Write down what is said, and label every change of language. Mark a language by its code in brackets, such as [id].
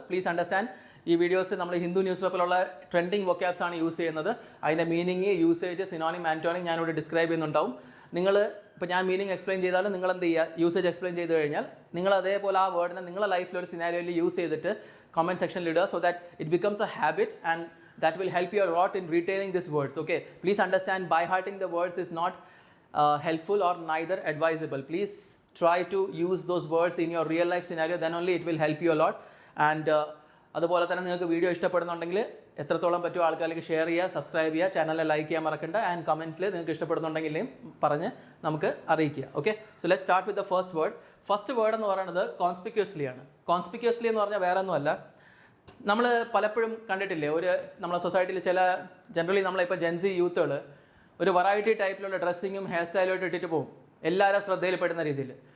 [en] please understand, [ml] ഈ videos നമ്മൾ Hindu news പേപ്പറിലുള്ള trending vocabs ആണ് യൂസ് ചെയ്യുന്നത്. അതിൻ്റെ മീനിങ്, യൂസേജ്, സിനോണിം, ആൻറ്റോണിം ഞാനിവിടെ ഡിസ്ക്രൈബ് ചെയ്യുന്നുണ്ടാവും. നിങ്ങൾ ഇപ്പോൾ ഞാൻ മീനിങ് എക്സ്പ്ലെയിൻ ചെയ്താലും നിങ്ങൾ എന്ത് ചെയ്യുക, യൂസേജ് എക്സ്പ്ലെയിൻ ചെയ്ത് കഴിഞ്ഞാൽ നിങ്ങൾ അതേപോലെ ആ വേർഡിനെ നിങ്ങളുടെ ലൈഫിൽ ഒരു സിനാരിയോയിൽ യൂസ് ചെയ്തിട്ട് കമൻറ്റ് സെക്ഷനിൽ ഇടുക. [en] So that it becomes a habit and that will help you a lot in retaining these words. Okay, please understand, by hearting the words is not helpful or neither advisable. Please try to use those words in your real life scenario, then only it will help you a lot. [ml] And അതുപോലെ തന്നെ നിങ്ങൾക്ക് video ഇഷ്ടപ്പെടുന്നുണ്ടെങ്കിൽ എത്രത്തോളം പറ്റുമോ ആൾക്കാർക്ക് share ചെയ്യുക, subscribe ചെയ്യുക, ചാനലിൽ ലൈക്ക് ചെയ്യാൻ മറക്കണ്ട. ആൻഡ് കമൻറ്റിൽ നിങ്ങൾക്ക് ഇഷ്ടപ്പെടുന്നുണ്ടെങ്കിൽ പറഞ്ഞ് നമുക്ക് അറിയിക്കുക. [en] Okay, so let start with the first word. First word [ml] എന്ന് പറയുന്നത് [en] Conspicuously ആണ്. [ml] കോൺസ്പിക്യൂസ്ലി എന്ന് പറഞ്ഞാൽ വേറെ ഒന്നുമല്ല, നമ്മൾ പലപ്പോഴും കണ്ടിട്ടില്ലേ, ഒരു നമ്മളെ സൊസൈറ്റിയിൽ ജനറലി നമ്മളിപ്പോൾ ജെൻസി യൂത്തുകൾ ഒരു വെറൈറ്റി ടൈപ്പിലുള്ള ഡ്രസ്സിങ്ങും ഹെയർ സ്റ്റൈലുമായിട്ട് ഇട്ടിട്ട് പോകും, എല്ലാവരും ശ്രദ്ധയിൽപ്പെടുന്ന രീതിയിൽ.